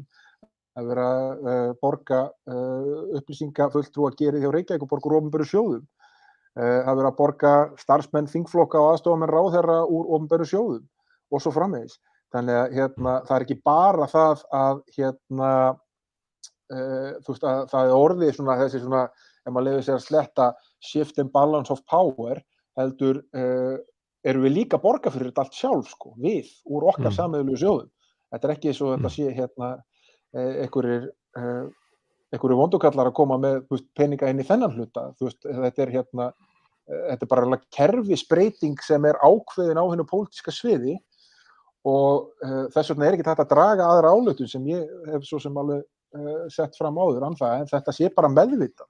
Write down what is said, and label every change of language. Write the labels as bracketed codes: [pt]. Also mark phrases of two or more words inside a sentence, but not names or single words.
[is] Það er verið að borga upplýsingafulltrúar gerið hjá Reykjavíkurborg úr opinberum sjóðum. Það er verið að borga starfsmenn þingflokka og aðstofamenn ráðherra úr opinberum sjóðum og svo framvegis. Þannig að hérna, það er ekki bara það að hérna, þú veist, að það er orðið svona þessi svona, ef maður leyfir sér að sletta [en] shift and balance of power, [is] heldur erum við líka að borga fyrir þetta allt sjálf, sko, við, úr okkar sameiginlegu sjóðum. Þetta er ekki svo þetta sé hérna einhverju vondukallar að koma með peninga inn í þennan hluta. Þú veist, þetta er hérna, þetta er bara kerfisbreyting sem er ákveðin á hinu pólitíska sviði og þess vegna er ekki hægt að draga aðra ályktun sem ég hef svo sem alveg sett fram áður en þetta sé bara meðvitað.